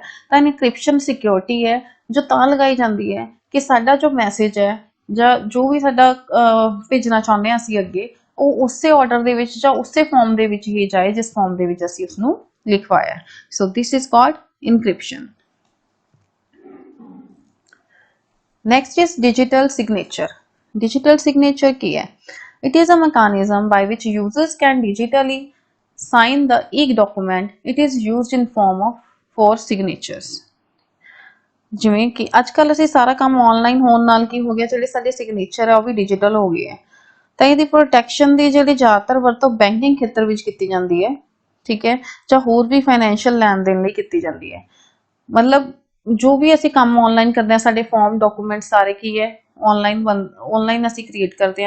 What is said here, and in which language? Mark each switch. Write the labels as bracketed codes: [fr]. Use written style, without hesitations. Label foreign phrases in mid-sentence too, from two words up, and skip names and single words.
[pa] ਤਾਂ [en] encryption security [pa] ਹੈ ਜੋ ਤਾਂ ਲਗਾਈ ਜਾਂਦੀ ਹੈ ਕਿ ਸਾਡਾ ਜੋ ਮੈਸੇਜ ਹੈ ਜਾਂ ਜੋ ਵੀ ਸਾਡਾ ਭੇਜਣਾ ਚਾਹੁੰਦੇ ਹਾਂ ਅਸੀਂ ਅੱਗੇ, ਉਹ ਉਸੇ ਆਰਡਰ ਦੇ ਵਿੱਚ ਜਾਂ ਉਸੇ ਫਾਰਮ ਦੇ ਵਿੱਚ ਹੀ ਜਾਏ ਜਿਸ ਫਾਰਮ ਦੇ ਵਿੱਚ ਅਸੀਂ ਉਸਨੂੰ ਲਿਖਵਾਇਆ। [en] So this is called encryption. Next is digital signature. Digital signature [pa] ਕੀ ਹੈ? [en] It is a mechanism by which users can digitally sign the e-document. It is used in form of for signatures. [pa] ਜਿਵੇਂ ਕਿ ਅੱਜ ਕੱਲ ਅਸੀਂ ਸਾਰਾ ਕੰਮ ਆਨਲਾਈਨ ਹੋਣ ਨਾਲ ਕੀ ਹੋ ਗਿਆ, ਜਿਹੜੇ ਸਾਡੇ ਸਿਗਨੇਚਰ ਆ ਉਹ ਵੀ ਡਿਜੀਟਲ ਹੋ ਗਏ ਹੈ। ਤਾਂ ਇਹਦੀ ਪ੍ਰੋਟੈਕਸ਼ਨ ਦੀ ਜਿਹੜੀ ਜ਼ਿਆਦਾਤਰ ਵਰਤੋਂ ਬੈਂਕਿੰਗ ਖੇਤਰ ਵਿੱਚ ਕੀਤੀ ਜਾਂਦੀ ਹੈ। ਠੀਕ ਹੈ, ਜਾਂ ਹੋਰ ਵੀ ਫਾਈਨੈਂਸ਼ੀਅਲ ਲੈਣ ਦੇਣ ਲਈ ਕੀਤੀ ਜਾਂਦੀ ਹੈ। ਮਤਲਬ ਜੋ ਵੀ ਅਸੀਂ ਕੰਮ ਆਨਲਾਈਨ ਕਰਦੇ ਹਾਂ, ਸਾਡੇ [en] form document [pa] ਸਾਰੇ ਕੀ ਹੈ ਆਨਲਾਈਨ ਅਸੀਂ ਕ੍ਰੀਏਟ ਕਰਦੇ ਹਾਂ।